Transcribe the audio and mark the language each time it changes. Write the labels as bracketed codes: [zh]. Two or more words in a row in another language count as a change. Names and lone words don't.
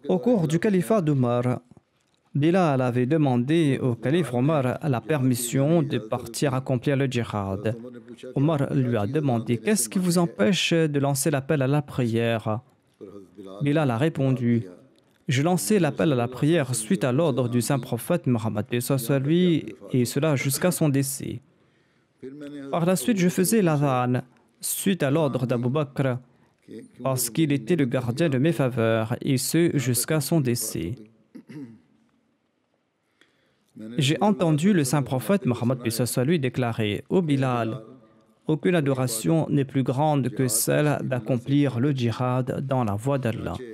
[fr] Au cours du califat d'Omar, Bilal avait demandé au calife Omar la permission de partir accomplir le djihad. [ur] عمر نے پوچھا [fr] Omar lui a demandé « Qu'est-ce qui vous empêche de lancer l'appel à la prière ?» [ur] پر حضرت بلال [fr] Bilal a répondu « Je lançais l'appel à la prière suite à l'ordre du saint prophète Mohammed, paix soit sur lui, et cela jusqu'à son décès. [ur] پھر میں نے [fr] Par la suite, je faisais l'adhan suite à l'ordre d'Abu Bakr parce qu'il était le gardien de mes faveurs, et ce jusqu'à son décès. J'ai entendu le saint prophète Mohammed, paix soit sur lui, déclarer « Ô Bilal, aucune adoration n'est plus grande que celle d'accomplir le djihad dans la voie d'Allah.